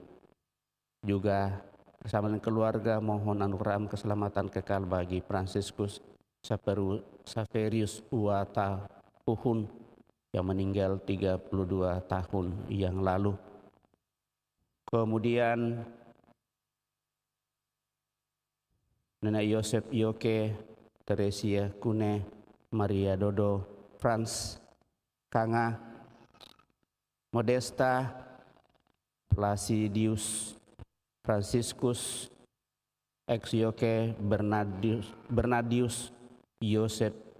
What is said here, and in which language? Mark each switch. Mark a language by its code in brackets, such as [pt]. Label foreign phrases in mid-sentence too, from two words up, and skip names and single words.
[id] Juga bersama dengan keluarga mohon anugerah keselamatan kekal bagi Fransiskus Saverius Uwata Puhun yang meninggal 32 tahun yang lalu. Kemudian Nenek Yosef Yoke, Teresia Kune, Maria Dodo, Franz Kanga, Modesta, Placidius, Franciscus, ex Yoke, Bernadius, Yosef,